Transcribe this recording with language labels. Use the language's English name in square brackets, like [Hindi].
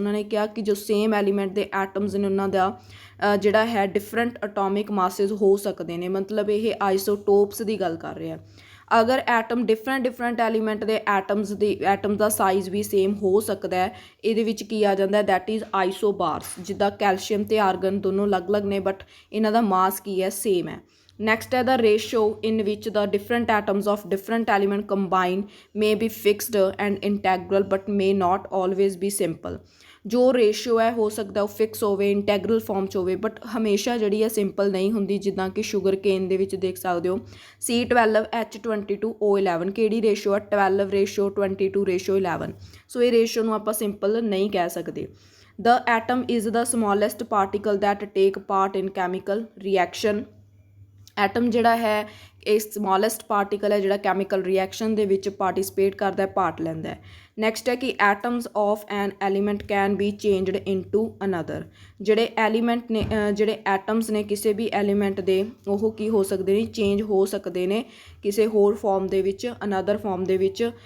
[Punjabi] ਉਹਨਾਂ ਨੇ ਕਿਹਾ ਕਿ ਜੋ ਸੇਮ ਐਲੀਮੈਂਟ ਦੇ ਐਟਮਸ ਨੇ ਉਹਨਾਂ ਦਾ ਜਿਹੜਾ ਹੈ ਡਿਫਰੈਂਟ ਅਟੋਮਿਕ ਮਾਸਿਸ ਹੋ ਸਕਦੇ ਨੇ। ਮਤਲਬ ਇਹ ਆਈਸੋਟੋਪਸ ਦੀ ਗੱਲ ਕਰ ਰਿਹਾ। ਅਗਰ ਐਟਮ ਡਿਫਰੈਂਟ ਐਲੀਮੈਂਟ ਦੇ ਐਟਮ ਦਾ ਸਾਈਜ਼ ਵੀ ਸੇਮ ਹੋ ਸਕਦਾ ਹੈ, ਇਹਦੇ ਵਿੱਚ ਕੀ ਆ ਜਾਂਦਾ ਦੈਟ ਇਜ਼ ਆਈਸੋਬਾਰਸ। ਜਿੱਦਾਂ ਕੈਲਸ਼ੀਅਮ ਤੇ ਆਰਗਨ ਦੋਨੋਂ ਅਲੱਗ-ਅਲੱਗ ਨੇ ਬਟ ਇਹਨਾਂ ਦਾ ਮਾਸ ਕੀ ਹੈ, ਸੇਮ ਹੈ। [English] Next ਹੈ the ratio in which the different atoms of different element combine may be fixed and integral but may not always be simple। [Punjabi] ਜੋ ਰੇਸ਼ੀਓ ਹੈ ਹੋ ਸਕਦਾ ਉਹ ਫਿਕਸ ਹੋਵੇ, ਇੰਟੈਗਰਲ ਫਾਰਮ 'ਚ ਹੋਵੇ, ਬਟ ਹਮੇਸ਼ਾ ਜਿਹੜੀ ਹੈ ਸਿੰਪਲ ਨਹੀਂ ਹੁੰਦੀ। ਜਿੱਦਾਂ ਕਿ ਸ਼ੂਗਰ ਕੇਨ ਦੇ ਵਿੱਚ ਦੇਖ ਸਕਦੇ ਹੋ C12H22O11 ਕਿਹੜੀ ਰੇਸ਼ੀਓ ਹੈ, 12:22:11। ਸੋ ਇਹ ਰੇਸ਼ੀਓ ਨੂੰ ਆਪਾਂ ਸਿੰਪਲ ਨਹੀਂ ਕਹਿ ਸਕਦੇ। [English] The atom is the smallest particle that take part in chemical reaction। [Punjabi] Atom ਜਿਹੜਾ ਹੈ ਇਹ ਸਮੋਲੈਸਟ ਪਾਰਟੀਕਲ ਹੈ ਜਿਹੜਾ ਕੈਮੀਕਲ ਰਿਐਕਸ਼ਨ ਦੇ ਵਿੱਚ ਪਾਰਟੀਸਪੇਟ ਕਰਦਾ ਹੈ, ਪਾਰਟ ਲੈਂਦਾ ਹੈ। [English] Next ਹੈ ਕਿ atoms of an element can be changed into another. [Punjabi] ਜਿਹੜੇ ਐਲੀਮੈਂਟ ਨੇ, ਜਿਹੜੇ ਐਟਮਸ ਨੇ ਕਿਸੇ ਵੀ ਐਲੀਮੈਂਟ ਦੇ, ਉਹ ਕੀ ਹੋ ਸਕਦੇ ਨੇ, ਚੇਂਜ ਹੋ ਸਕਦੇ ਨੇ ਕਿਸੇ ਹੋਰ ਫਾਰਮ ਦੇ ਵਿੱਚ, ਅਨਦਰ ਫਾਰਮ ਦੇ ਵਿੱਚ।